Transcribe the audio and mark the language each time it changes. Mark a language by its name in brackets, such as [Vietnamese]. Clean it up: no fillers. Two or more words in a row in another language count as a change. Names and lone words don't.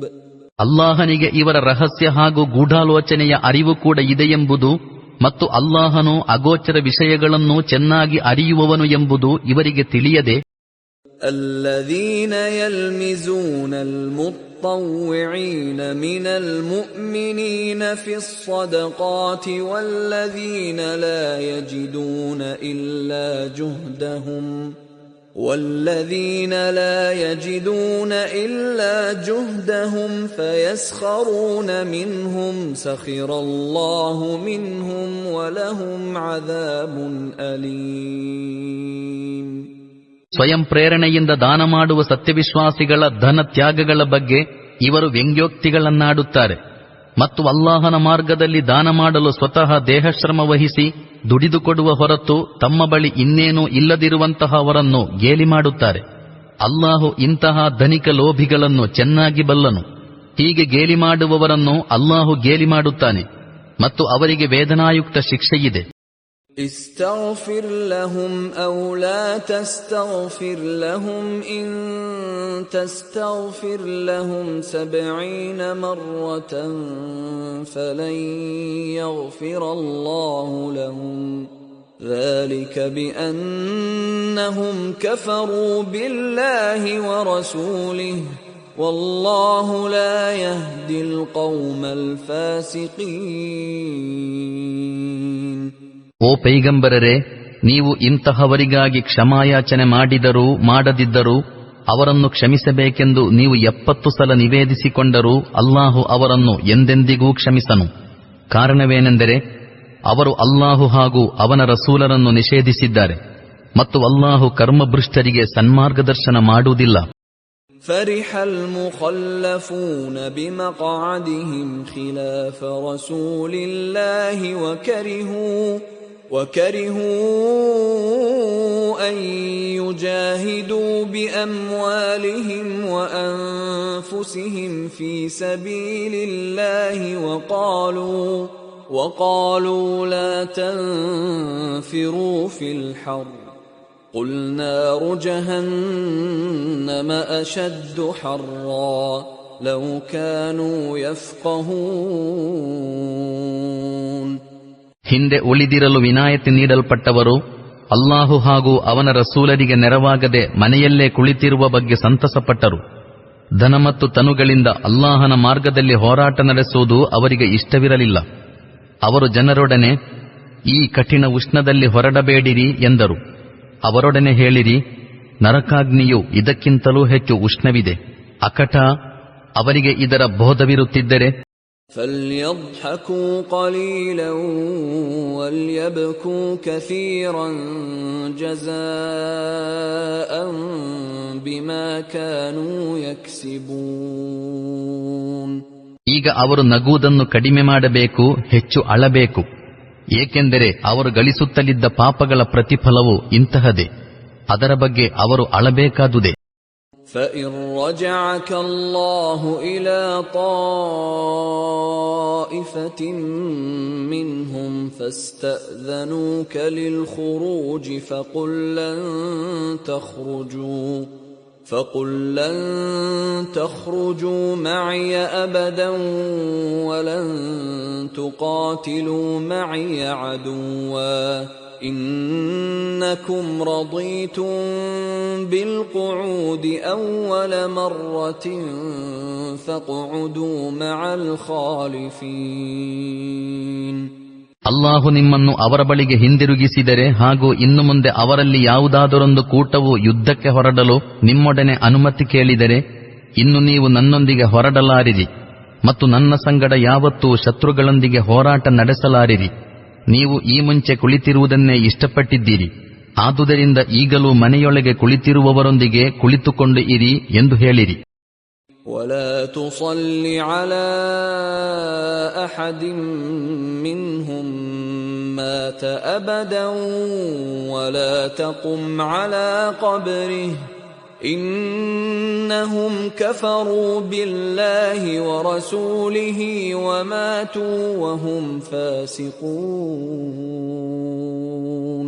[Kannada] ಅಲ್ಲಾಹನಿಗೆ ಇವರ ರಹಸ್ಯ ಹಾಗೂ ಗೂಢಾಲೋಚನೆಯ ಅರಿವು ಕೂಡ ಇದೆಯೆಂಬುದು ಮತ್ತು ಅಲ್ಲಾಹನು ಅಗೋಚರ ವಿಷಯಗಳನ್ನು ಚೆನ್ನಾಗಿ ಅರಿಯುವವನು ಎಂಬುದು ಇವರಿಗೆ ತಿಳಿಯದೆ, [Arabic] الذين يلمزون المطوعين من المؤمنين في الصدقات والذين لا يجدون إلا جهدهم فيسخرون منهم سخر الله منهم ولهم عذاب أليم. [Kannada] ಸ್ವಯಂ ಪ್ರೇರಣೆಯಿಂದ ದಾನ ಮಾಡುವ ಸತ್ಯವಿಶ್ವಾಸಿಗಳ ಧನ ತ್ಯಾಗಗಳ ಬಗ್ಗೆ ಇವರು ವ್ಯಂಗ್ಯೋಕ್ತಿಗಳನ್ನಾಡುತ್ತಾರೆ ಮತ್ತು ಅಲ್ಲಾಹನ ಮಾರ್ಗದಲ್ಲಿ ದಾನ ಮಾಡಲು ಸ್ವತಃ ದೇಹಶ್ರಮ ವಹಿಸಿ ದುಡಿದುಕೊಡುವ ಹೊರತು ತಮ್ಮ ಬಳಿ ಇನ್ನೇನೂ ಇಲ್ಲದಿರುವಂತಹವರನ್ನು ಗೇಲಿ ಮಾಡುತ್ತಾರೆ. ಅಲ್ಲಾಹು ಇಂತಹ ಧನಿಕ ಲೋಭಿಗಳನ್ನು ಚೆನ್ನಾಗಿ ಬಲ್ಲನು. ಹೀಗೆ ಗೇಲಿ ಮಾಡುವವರನ್ನು ಅಲ್ಲಾಹು ಗೇಲಿ ಮಾಡುತ್ತಾನೆ ಮತ್ತು ಅವರಿಗೆ ವೇದನಾಯುಕ್ತ ಶಿಕ್ಷೆಯಿದೆ. [Arabic] استغفر لهم أو لا تستغفر لهم إن تستغفر لهم 70 مرة فلن يغفر الله لهم ذلك بأنهم كفروا بالله ورسوله والله لا يهدي القوم الفاسقين. [Kannada] ಓ ಪೈಗಂಬರರೇ, ನೀವು ಇಂತಹವರಿಗಾಗಿ ಕ್ಷಮಾಯಾಚನೆ ಮಾಡಿದರೂ ಮಾಡದಿದ್ದರೂ ಅವರನ್ನು ಕ್ಷಮಿಸಬೇಕೆಂದು ನೀವು 70 ಸಲ ನಿವೇದಿಸಿಕೊಂಡರೂ ಅಲ್ಲಾಹು ಅವರನ್ನು ಎಂದೆಂದಿಗೂ ಕ್ಷಮಿಸನು. ಕಾರಣವೇನೆಂದರೆ ಅವರು ಅಲ್ಲಾಹು ಹಾಗೂ ಅವನ ರಸೂಲರನ್ನು ನಿಷೇಧಿಸಿದ್ದಾರೆ ಮತ್ತು ಅಲ್ಲಾಹು ಕರ್ಮಭ್ರಷ್ಟರಿಗೆ ಸನ್ಮಾರ್ಗದರ್ಶನ ಮಾಡುವುದಿಲ್ಲ. [Arabic] فرح المخلفون بمقعدهم خلاف رسول الله وكرهوا أن يجاهدوا بأموالهم وأنفسهم في سبيل الله وقالوا لا تنفروا في الحر قل نار جهنم أشد حرا لو كانوا يفقهون. [Kannada] ಹಿಂದೆ ಉಳಿದಿರಲು ವಿನಾಯಿತಿ ನೀಡಲ್ಪಟ್ಟವರು ಅಲ್ಲಾಹು ಹಾಗೂ ಅವನ ರಸೂಲರಿಗೆ ನೆರವಾಗದೆ ಮನೆಯಲ್ಲೇ ಕುಳಿತಿರುವ ಬಗ್ಗೆ ಸಂತಸಪಟ್ಟರು. ಧನ ಮತ್ತು ತನುಗಳಿಂದ ಅಲ್ಲಾಹನ ಮಾರ್ಗದಲ್ಲಿ ಹೋರಾಟ ನಡೆಸುವುದು ಅವರಿಗೆ ಇಷ್ಟವಿರಲಿಲ್ಲ. ಅವರು ಜನರೊಡನೆ ಈ ಕಠಿಣ ಉಷ್ಣದಲ್ಲಿ ಹೊರಡಬೇಡಿರಿ ಎಂದರು. ಅವರೊಡನೆ ಹೇಳಿರಿ, ನರಕಾಗ್ನಿಯು ಇದಕ್ಕಿಂತಲೂ ಹೆಚ್ಚು ಉಷ್ಣವಿದೆ. ಅಕಟ ಅವರಿಗೆ ಇದರ ಬೋಧವಿರುತ್ತಿದ್ದರೆ [Arabic] فَلْيَضْحَكُوا قَلِيلًا وَلْيَبْكُوا كَثِيرًا جَزَاءً بِمَا كَانُوا يَكْسِبُونَ. [Kannada] ಈಗ ಅವರು ನಗುವುದನ್ನು ಕಡಿಮೆ ಮಾಡಬೇಕು, ಹೆಚ್ಚು ಅಳಬೇಕು, ಏಕೆಂದರೆ ಅವರು ಗಳಿಸುತ್ತಲಿದ್ದ ಪಾಪಗಳ ಪ್ರತಿಫಲವು ಇಂತಹದೇ. ಅದರ ಬಗ್ಗೆ ಅವರು ಅಳಬೇಕಾದುದೇ. [Arabic] فَإِن رَّجَعَكَ اللَّهُ إِلَى طَائِفَةٍ مِّنْهُمْ فَاسْتَأْذَنُوكَ لِلْخُرُوجِ فَقُل لَّن تَخْرُجُوا مَعِيَ أَبَدًا وَلَن تُقَاتِلُوا مَعِيَ عَدُوًّا إِنَّكُمْ رَضِيتُم بِالْقُعُودِ أَوَّلَ مَرَّةٍ فَاقْعُدُوا مَعَ الْخَالِفِينَ. [Kannada] ಅಲ್ಲಾಹು ನಿಮ್ಮನ್ನು ಅವರ ಬಳಿಗೆ ಹಿಂದಿರುಗಿಸಿದರೆ ಹಾಗೂ ಇನ್ನು ಮುಂದೆ ಅವರಲ್ಲಿ ಯಾವುದಾದರೊಂದು ಕೂಟವು ಯುದ್ಧಕ್ಕೆ ಹೊರಡಲು ನಿಮ್ಮೊಡನೆ ಅನುಮತಿ ಕೇಳಿದರೆ ಇನ್ನು ನೀವು ನನ್ನೊಂದಿಗೆ ಹೊರಡಲಾರಿರಿ ಮತ್ತು ನನ್ನ ಸಂಗಡ ಯಾವತ್ತೂ ಶತ್ರುಗಳೊಂದಿಗೆ ಹೋರಾಟ ನಡೆಸಲಾರಿರಿ. ನೀವು ಈ ಮುಂಚೆ ಕುಳಿತಿರುವುದನ್ನೇ ಇಷ್ಟಪಟ್ಟಿದ್ದೀರಿ, ಆದುದರಿಂದ ಈಗಲೂ ಮನೆಯೊಳಗೆ ಕುಳಿತಿರುವವರೊಂದಿಗೆ ಕುಳಿತುಕೊಂಡು ಇರಿ ಎಂದು ಹೇಳಿರಿ. [Arabic] ولا تصل على أحد منهم مات أبدا ولا تقم على قبره إنهم كفروا بالله ورسوله وماتوا وهم فاسقون.